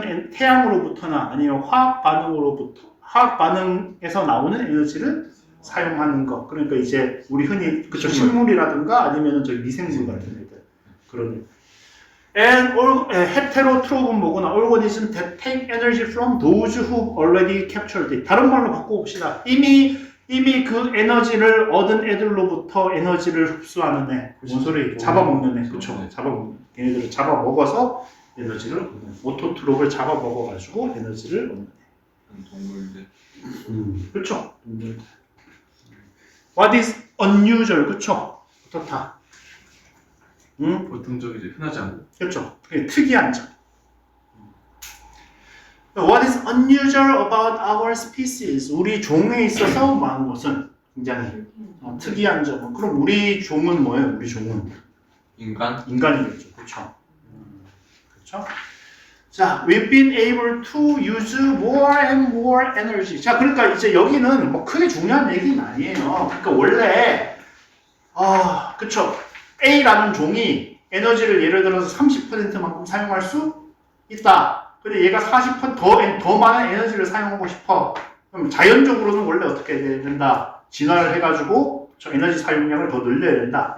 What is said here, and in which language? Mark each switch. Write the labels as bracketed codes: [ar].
[ko] 태양으로부터나 아니면 화학 반응에서 나오는 에너지를 사용하는 것. 그러니까 이제 우리 흔히 그쵸 식물이라든가 아니면 저 미생물 같은 애들 그런 애들. And heterotrop은 뭐구나? [en] Organism that take energy from those who already captured it. [ko] 다른 말로 바꿔봅시다. 이미 그 에너지를 얻은 애들로부터 에너지를 흡수하는 애. 뭔 소리? 잡아먹는 애. 그쵸? 잡아먹는 애. 얘네들을 잡아먹어서 에너지를 얻는 애. 오토트롭을 잡아먹어가지고 에너지를 얻는 애. 동물들. 그쵸? [en] What is unusual? 그쵸? 어떻다? [ko] 보통적이지 흔하지 않고. 그렇죠. 특이한 점. [en] What is unusual about our species? [ko] 우리 종에 있어서 많은 것은 굉장히 특이한 점은. 그럼 우리 종은 뭐예요? 우리 종은 인간? 인간이겠죠. 그렇죠. 그렇죠. [en] 자, we've been able to use more and more energy. [ko] 자, 그러니까 이제 여기는 뭐 크게 중요한 얘기는 아니에요. 그러니까 원래 그렇죠. A라는 종이 에너지를 예를 들어서 30%만큼 사용할 수 있다. 근데 얘가 40% 더 많은 에너지를 사용하고 싶어. 그럼 자연적으로는 원래 어떻게 해야 된다? 진화를 해가지고 저 에너지 사용량을 더 늘려야 된다.